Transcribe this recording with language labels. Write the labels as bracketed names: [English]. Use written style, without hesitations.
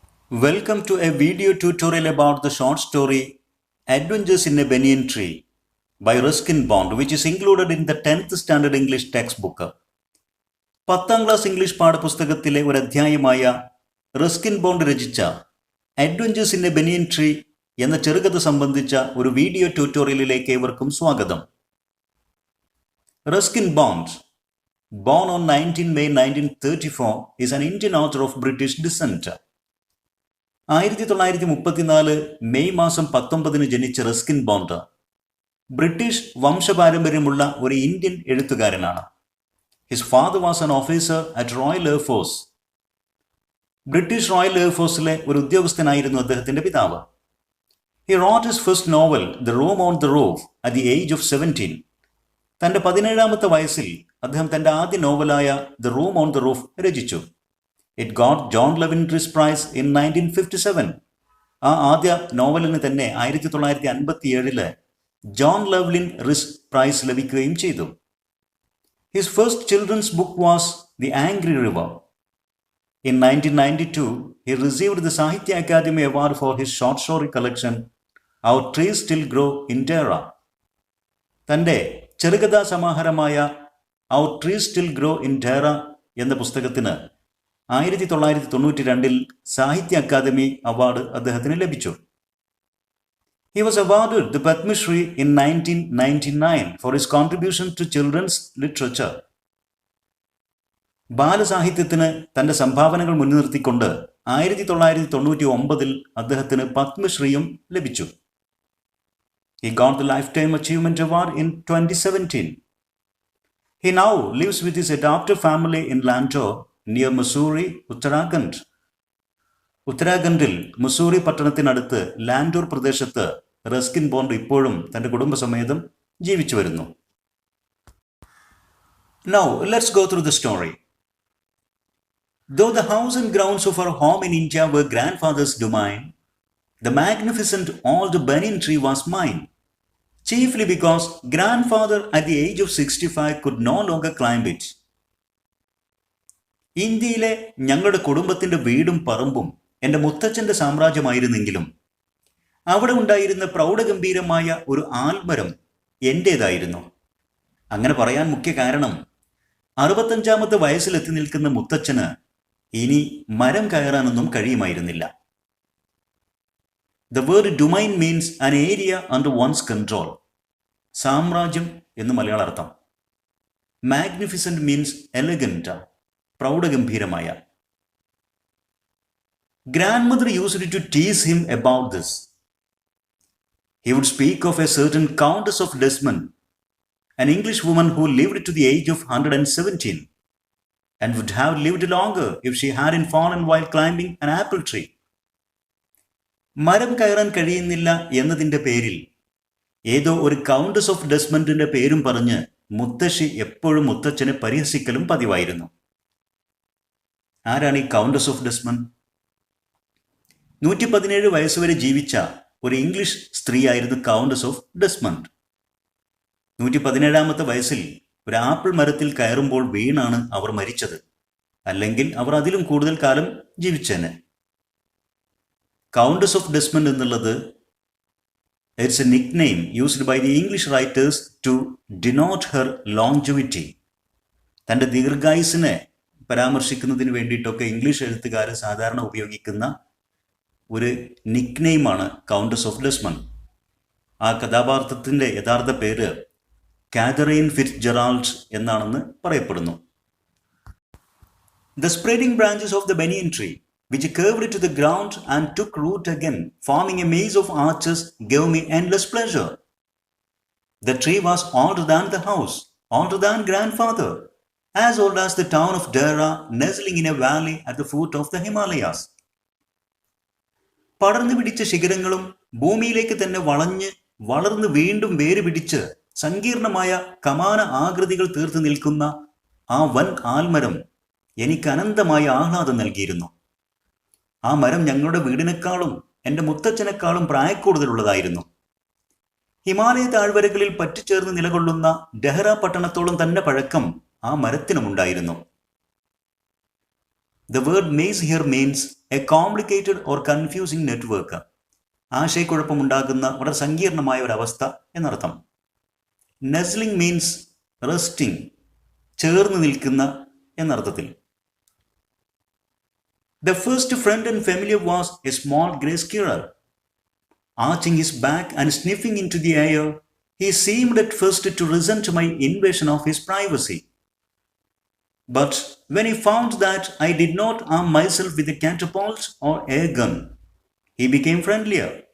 [English] Welcome to a video tutorial about the short story Adventures in a Banyan Tree by Ruskin Bond, which is included in the 10th Standard English textbook. [Malayalam] 10ാം class English പാഠപുസ്തകത്തിലെ ഒരു അധ്യായമായ Ruskin bond രചിച്ച adventures in A banian tree എന്ന ചെറുകഥ സംബന്ധിച്ച ഒരു video ട്യൂട്ടോറിയലിലേക്ക് ഏവർക്കും സ്വാഗതം. [English] Ruskin Bond, born on 19 May 1934, is an Indian author of British descent. [Malayalam] 1934 May മാസം 19 ജനിച്ച റസ്കിൻ ബോണ്ട് ബ്രിട്ടീഷ് വംശപാരമ്പര്യമുള്ള ഒരു ഇന്ത്യൻ എഴുത്തുകാരനാണ്. [English] His father was an officer at Royal Air Force. [Malayalam] British royal എയർഫോഴ്സിലെ ഒരു ഉദ്യോഗസ്ഥനായിരുന്നു അദ്ദേഹത്തിന്റെ പിതാവ്. [English] He wrote his first novel the Room on the Roof at the age of 17. [Malayalam] തന്റെ 17ാമത്തെ വയസ്സിൽ അദ്ദേഹം തന്റെ ആദ്യ നോവലായ the room on the roof രചിച്ചു. [English] It got John Llewellyn Rhys Prize in 1957. [Malayalam] ആ ആദ്യ നോവലിന് തന്നെ 1957 ജോൺ ലെവ്ലിൻ റിസ് പ്രൈസ് ലഭിക്കുകയും ചെയ്തു. [English] His first children's book was the Angry River. In 1992, he received the Sahitya Academy Award for his short story collection, Our Trees Still Grow in Terra. [Malayalam] തന്റെ ചെറുകഥാ സമാഹാരമായ Our Trees Still Grow in Terra എന്ന പുസ്തകത്തിന് 1992 സാഹിത്യ academy award അദ്ദേഹത്തിന് ലഭിച്ചു. [English] He was awarded the Padma Shri in 1999 for his contribution to children's literature. [Malayalam] ബാലസാഹിത്യത്തിന് തന്റെ സംഭാവനകൾ മുൻനിർത്തിക്കൊണ്ട് 1999 അദ്ദേഹത്തിന് പത്മശ്രീയും ലഭിച്ചു. [English] He got the Lifetime Achievement Award in 2017. He now lives with his adoptive family in Lantur, near Mussoorie, Uttarakhand. [Malayalam] ഉത്തരാഖണ്ഡിൽ മുസൂറി പട്ടണത്തിനടുത്ത് ലാൻഡൂർ പ്രദേശത്ത് Ruskin bond ഇപ്പോഴും തന്റെ കുടുംബസമേതം ജീവിച്ചു വരുന്നു. [English] Now, let's go through the story. Though the house and grounds of our home in India were grandfather's domain, the magnificent old banyan tree was mine, chiefly because grandfather at the age of 65 could no longer climb it. [Malayalam] ഇന്ത്യയിലെ ഞങ്ങളുടെ കുടുംബത്തിന്റെ വീടും പറമ്പും എൻ്റെ മുത്തച്ഛൻ്റെ സാമ്രാജ്യമായിരുന്നെങ്കിലും അവിടെ ഉണ്ടായിരുന്ന പ്രൗഢഗംഭീരമായ ഒരു ആൽമരം എൻ്റേതായിരുന്നു. അങ്ങനെ പറയാൻ മുഖ്യ കാരണം 65ാമത്തെ വയസ്സിലെത്തി നിൽക്കുന്ന മുത്തച്ഛന് ഇനി മരം കയറാനൊന്നും കഴിയുമായിരുന്നില്ല. [English] The word domain means an area under one's control. [Malayalam] സാമ്രാജ്യം എന്ന് മലയാള അർത്ഥം. [English] Magnificent means elegant, പ്രൗഢഗംഭീരമായ. Grandmother used to tease him about this. He would speak of a certain Countess of Desmond, an English woman who lived to the age of 117 and would have lived longer if she hadn't fallen while climbing an apple tree. [Malayalam] മരം കയറാൻ കഴിയുന്നില്ല എന്നതിൻ്റെ പേരിൽ ഏതോ ഒരു countess of ഡെസ്മണ്ടിന്റെ പേരും പറഞ്ഞ് മുത്തശ്ശി എപ്പോഴും മുത്തച്ഛനെ പരിഹസിക്കലും പതിവായിരുന്നു. ആരാണ് ഈ കൗണ്ടസ് ഓഫ് ഡെസ്മണ്ട്? 117 വയസ്സുവരെ ജീവിച്ച ഒരു ഇംഗ്ലീഷ് സ്ത്രീയായിരുന്നു കൗണ്ടസ് ഓഫ് ഡെസ്മണ്ട്. 117ാമത്തെ വയസ്സിൽ ഒരു ആപ്പിൾ മരത്തിൽ കയറുമ്പോൾ വീണാണ് അവർ മരിച്ചത്. അല്ലെങ്കിൽ അവർ അതിലും കൂടുതൽ കാലം ജീവിച്ചേനെ. കൗണ്ടസ് ഓഫ് ഡെസ്മണ്ട് എന്നുള്ളത് [English] It's a nickname used by the English writers to denote her longevity. [Malayalam] തൻ്റെ ദീർഘായുസിനെ പരാമർശിക്കുന്നതിന് വേണ്ടിയിട്ടൊക്കെ ഇംഗ്ലീഷ് എഴുത്തുകാർ സാധാരണ ഉപയോഗിക്കുന്ന ഒരു നിക് നെയിമാണ് കൗണ്ടസ് ഓഫ് ഡെസ്മണ്ട്. ആ കഥാപാത്രത്തിൻ്റെ യഥാർത്ഥ പേര് കാതറീൻ ഫിറ്റ്സ്ജെറാൾഡ് എന്നാണെന്ന് പറയപ്പെടുന്നു. [English] The spreading branches of the banyan tree, which curved to the ground and took root again, forming a maze of arches, gave me endless pleasure. The tree was older than the house, older than grandfather, as old as the town of Dera, nestling in a valley at the foot of the Himalayas. [Malayalam] പടർന്നു പിടിച്ച ശിഖരങ്ങളും ഭൂമിയിലേക്ക് തന്നെ വളർന്ന് വീണ്ടും വേര് പിടിച്ച് സങ്കീർണമായ കമാന ആകൃതികൾ തീർത്ത് നിൽക്കുന്ന ആ വൻ ആൽമരം എനിക്ക് അനന്തമായ ആഹ്ലാദം നൽകിയിരുന്നു. ആ മരം ഞങ്ങളുടെ വീടിനേക്കാളും എൻ്റെ മുത്തച്ഛനേക്കാളും പ്രായക്കൂടുതലുള്ളതായിരുന്നു. ഹിമാലയ താഴ്വരകളിൽ പറ്റിച്ചേർന്ന് നിലകൊള്ളുന്ന ഡെഹ്റ പട്ടണത്തോളം തന്നെ പഴക്കം ആ മരത്തിനുമുണ്ടായിരുന്നു. [English] The word maze here means a complicated or confusing network. [Malayalam] ആശയക്കുഴപ്പമുണ്ടാകുന്ന വളരെ സങ്കീർണമായ ഒരവസ്ഥ എന്നർത്ഥം. [English] Nuzzling means resting, [Malayalam] ചേർന്ന് നിൽക്കുന്ന എന്നർത്ഥത്തിൽ. [English] The first friend and familiar was a small grey squirrel. Arching his back and sniffing into the air, he seemed at first to resent my invasion of his privacy. But when he found that I did not arm myself with a catapult or air gun, he became friendlier.